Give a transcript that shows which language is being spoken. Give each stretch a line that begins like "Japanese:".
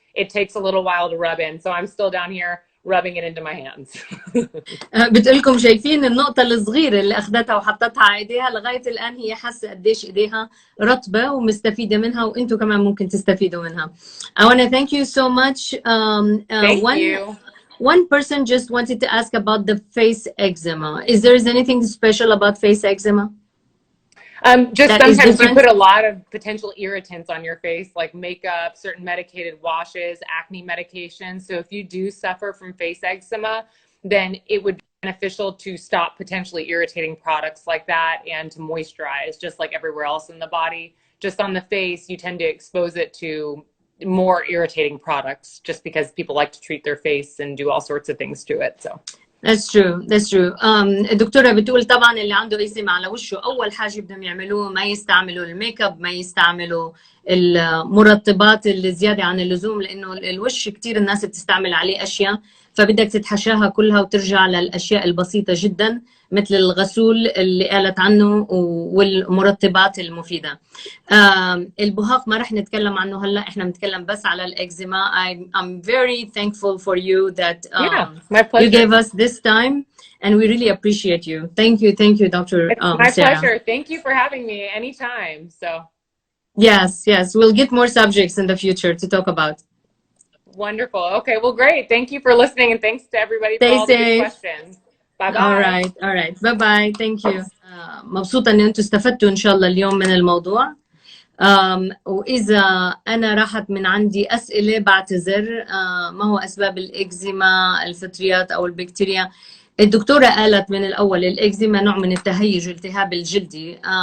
English: It takes a little while to rub in. So I'm still down here rubbing it into my hands.
Arabic: بتقولكم شايفين النقطة الصغيرة اللي أخذتها وحطتها على إيديها لغاية الآن هي حاسة قديش إيديها رطبة ومستفيدة منها، وإنتوا كمان ممكن تستفيدوا منها.
English: I want to thank you so much. Thank you. One person just wanted to ask about the face eczema. Is there anything special about face eczema? Just sometimes you put a lot of potential irritants on your face, like makeup, certain medicated washes, acne medications. So if you do suffer from face eczema, then it would be beneficial to stop potentially irritating products like that and to moisturize, just like everywhere else in the body. Just on the face, you tend to expose it to more irritating products just because people like to treat their face and do all sorts of things to it. So That's true. That's true.
Arabic: الدكتورة بتقول طبعا اللي عنده إكزيما على وشه أول حاجة بدهم يعملوه ما يستعملوا الميك اب، ما يستعملوا المرطبات اللي زيادة عن اللزوم، لأنه الوش كتير الناس بتستعمل عليه أشياء، فبدك تتحاشاها كلها وترجع للأشياء البسيطة جدا مثل الغسول اللي قالت عنه والمرطبات المفيدة. البهاق ما رح نتكلم عنه هلا، احنا بنتكلم بس على الإكزيما.
English: I'm very thankful for you that my pleasure. You gave us this time and we really appreciate you. Thank you, Dr. My Sarah. pleasure. Thank you for having me anytime. So yes, we'll get more subjects in the future to talk about. Wonderful. Okay, well, great. Thank you for listening, and thanks to everybody for all the good questions. Bye bye. All right. Bye bye. Thank you.
Arabic: مبسوطة إن أنتوا استفدتوا إن شاء الله اليوم من الموضوع. وإذا أنا راحت من عندي أسئلة بعتذر. ما هو أسباب الإكزيما، الفطريات أو البكتيريا؟ الدكتورة قالت من الأول الإكزيما نوع من التهيج، التهاب الجلدي.